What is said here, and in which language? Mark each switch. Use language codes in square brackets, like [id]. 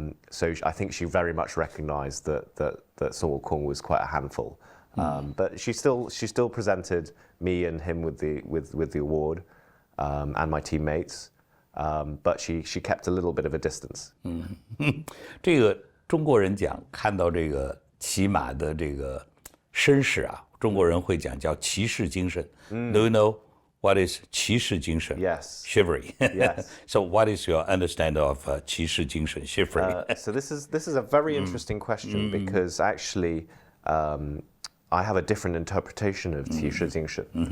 [en] So I think she very much recognised that Sun Wukong was quite a handful. But she still presented me and him with the award, and my teammates. But she kept a little bit of a distance. [zh] 这个中国人讲，看到这个骑马的这个绅士啊，中国人会讲叫骑士精神。 [en] Do you know what is 骑士精神? Yes. Chivalry. Yes. So what is your understanding of 骑士精神 chivalry? So this is a very interesting question, because actually I have a different interpretation of 骑士精神.